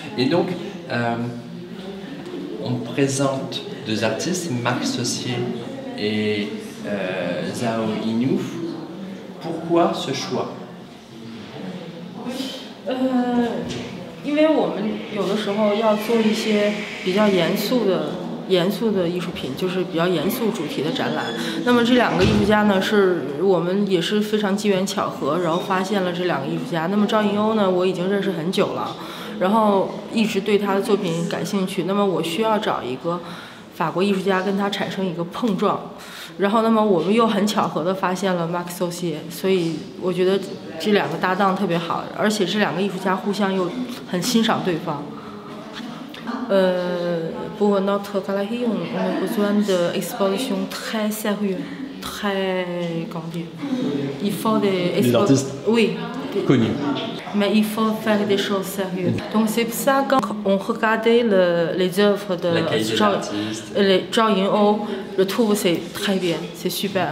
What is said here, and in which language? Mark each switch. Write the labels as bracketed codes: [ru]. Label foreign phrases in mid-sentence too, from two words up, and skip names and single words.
[fr] Et donc, on présente deux artistes, Marc Saucier et Zhao Yimou. Pourquoi ce choix? [zh] 因为我们有的时候要做一些比较严肃的艺术品，就是比较严肃主题的展览。那么这两个艺术家呢，是我们也是非常机缘巧合，然后发现了这两个艺术家。那么赵银欧呢，我已经认识很久了，然后一直对他的作品感兴趣。那么我需要找一个法国艺术家跟他产生一个碰撞，然后那么我们又很巧合的发现了 Marc Saucier， 所以我觉得这两个搭档特别好，而且这两个艺术家互相又很欣赏对方。 [fr] Pour notre galerie, on a besoin d'expositions très sérieuses, très, comment dire, il faut des artistes oui, connus. Mais il faut faire des choses sérieuses. Donc c'est pour ça quand on regardait les œuvres de Zhao Yimou, je trouve c'est très bien, c'est super.